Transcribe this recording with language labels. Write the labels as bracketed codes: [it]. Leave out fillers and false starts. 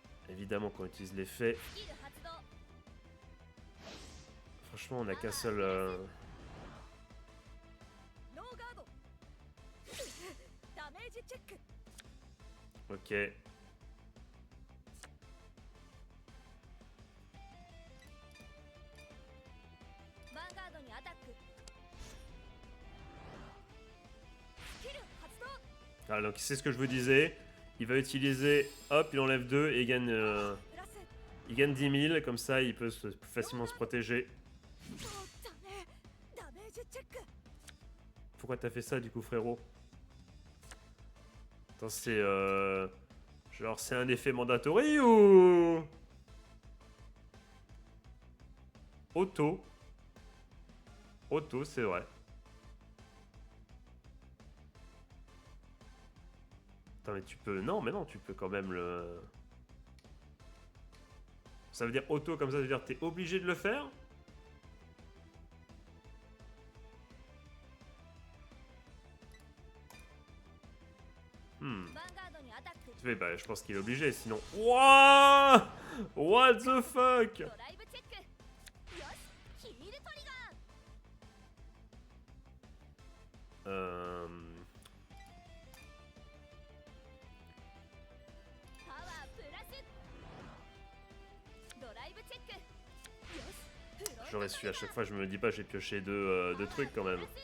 [fr] Évidemment qu'on utilise l'effet. [ja] スキル発動 [fr] Franchement, on n'a qu'un seul. [ja] ノーガードダメージチェック [fr] Ok. [ja] ヴァンガードにアタックスキル発動 [fr] Ah, donc c'est ce que je vous disais. Il va utiliser, hop, il enlève 2 et [ja] プラス [fr] il gagne 10 000. Comme ça, il peut plus facilement se protéger. [ja] そうだねダメージチェック [fr] Pourquoi t'as fait ça du coup, frérot? Attends, c'est genre c'est un effet mandatory ou auto? Auto, c'est vrai. Attends, mais tu peux... Non, mais non, tu peux quand même le... Ça veut dire auto comme ça veut dire que t'es obligé de le faire? Hmm. ヴァンガードにアタック Bah, je pense qu'il est obligé, sinon... Wouah! [en] What the fuck? [ja] ドライブチェックよしヒールトリガー パワープラスドライブチェックよしフロント [fr] j'aurais su. À chaque fois, je me dis pas, j'ai pioché deux trucs quand même.